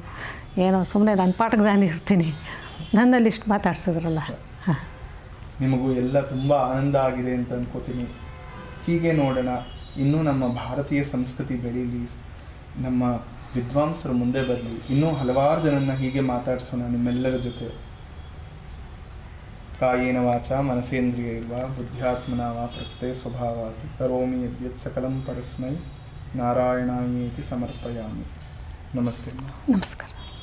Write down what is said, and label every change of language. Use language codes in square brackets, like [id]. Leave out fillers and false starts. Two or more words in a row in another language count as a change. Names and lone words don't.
[kn] ಏನೋ ಸುಮ್ಮನೆ ನನ್ನ ಪಾಠಕ್ಕೆ ನಾನು ಇರ್ತೀನಿ, ನನ್ನಲ್ಲಿ ಇಷ್ಟು ಮಾತಾಡ್ಸಿದ್ರಲ್ಲ. ನಿಮಗೂ ಎಲ್ಲ ತುಂಬ ಆನಂದ ಆಗಿದೆ ಅಂತ ಅನ್ಕೋತೀನಿ. ಹೀಗೆ ನೋಡೋಣ, ಇನ್ನೂ ನಮ್ಮ ಭಾರತೀಯ ಸಂಸ್ಕೃತಿ ಬೆಳೀಲಿ, ನಮ್ಮ ವಿದ್ವಾಂಸರು ಮುಂದೆ ಬರಲಿ, ಇನ್ನೂ ಹಲವಾರು ಜನನ್ನ ಹೀಗೆ ಮಾತಾಡಿಸೋಣ ನಿಮ್ಮೆಲ್ಲರ ಜೊತೆ. [sa] ಕಾಯೇನ ವಾಚ ಮನಸೇಂದ್ರಿಯೈರ್ವ ಬುದ್ಧ್ಯಾತ್ಮನಾ ವಾ ಪ್ರಕೃತೆ ಸ್ವಭಾವಾತ್ ಕರೋಮಿ ಯದ್ಯತ್ ಸಕಲಂ ಪರಸ್ಮೈ ನಾರಾಯಣಾಯೇತಿ ಸಮರ್ಪಯಾಮಿ. [kn] ನಮಸ್ತೆ. ನಮಸ್ಕಾರ.